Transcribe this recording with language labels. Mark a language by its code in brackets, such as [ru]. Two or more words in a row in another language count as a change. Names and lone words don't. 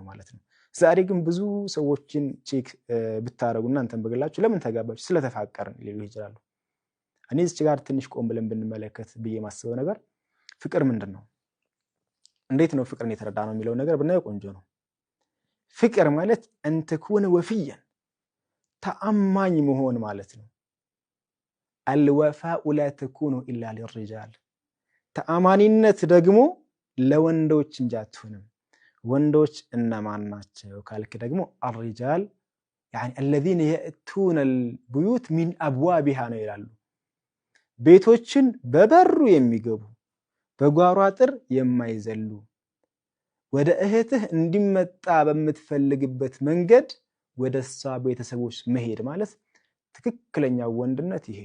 [am] ማለት ነው ዛሬ ግን ብዙ ሰዎችን ቼክ ብታረጉና እንተን በግላችሁ ለምን ተጋባችሁ ስለተፋቀርን ሊሉ ይችላሉ እኔ እዚህ ጋር ትንሽ ቆም ብለን ብንመለከት ብዬ ማስበው ነገር ፍቅር ምንድነው እንዴት ነው ፍቅርን የተረዳነው የሚለው ነገር ብናየው ቆንጆ ነው ፍቅር ማለት አንተ [ar] كن وفيا [am] ተአማኝ መሆን ማለት ነው [ar] الوفاء لا تكون الا للرجال [am] ተአማኒነት ደግሞ ለወንዶች እንጂ አትሆንም ወንዶች እነማን ናቸው ካልክ ደግሞ [ar] الرجال يعني الذين ياتون البيوت من ابوابها [am] ነው ይላሉ ቤቶችን በበሩ የሚገቡ በጓሮ አጥር የማይዘሉ ወደ እህትህ እንዲመጣ በመትፈልግበት መንገድ ወደሷ ቤተሰቦች መሄድ ማለት ትክክለኛው ወንድነት ይሄ